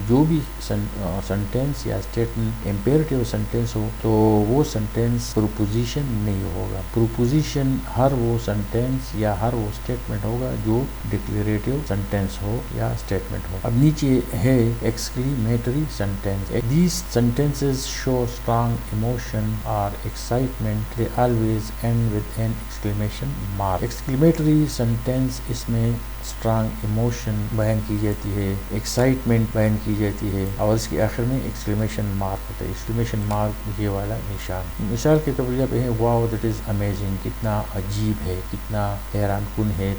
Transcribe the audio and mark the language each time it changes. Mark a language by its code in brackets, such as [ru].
[ur] جو بھی سینٹینس یا اسٹیٹمنٹ امپیریٹو سینٹینس ہو تو وہ سینٹینس پروپوزیشن نہیں ہوگا. پروپوزیشن ہر وہ سینٹینس یا ہر وہ اسٹیٹمنٹ ہوگا جو ڈکلیریٹو سینٹینس ہو یا اسٹیٹمنٹ ہو. اب نیچے ہے ایکسکلیمیٹری sentence. [en] These sentences show strong emotion or excitement. They always end with an exclamation mark. [ur] Exclamatory sentence اس میں اسٹرانگ ایموشن بیان کی جاتی ہے، ایکسائٹمنٹ بیان کی جاتی ہے، اور اس کے آخر میں ایکسکلیمیشن مارک ہوتا ہے. ایکسکلیمیشن مارک یہ والا نشان. مثال کے طور پر جب ہے [en] wow that is amazing, [ur] کتنا عجیب ہے، کتنا حیران کن ہے.